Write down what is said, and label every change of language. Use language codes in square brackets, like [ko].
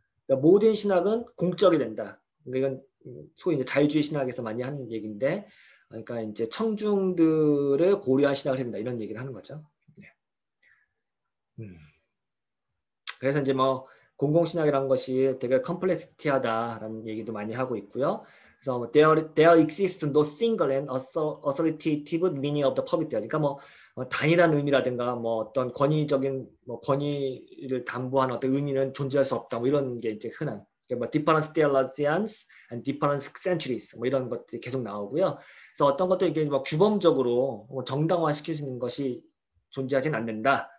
[ko] 그러니까 모든 신학은 공적이 된다. 그러니까 이건 소위 이제 자유주의 신학에서 많이 하는 얘기인데, 그러니까 이제 청중들을 고려한 신학을 된다 이런 얘기를 하는 거죠. 네. 그래서 이제 뭐 공공신학이라는 것이 되게 컴플렉시티하다라는 얘기도 많이 하고 있고요. 그래서 뭐 [en] there exists no single and authoritative meaning of the public theology. [ko] 그러니까 뭐 단일한 의미라든가 뭐 어떤 권위적인 뭐 권위를 담보하는 어떤 의미는 존재할 수 없다. 뭐 이런 게 이제 흔한 뭐 [en] different theologians and different centuries [ko] 뭐 이런 것들이 계속 나오고요. 그래서 어떤 것도 이게 뭐 규범적으로 뭐 정당화시킬 수 있는 것이 존재하진 않는다.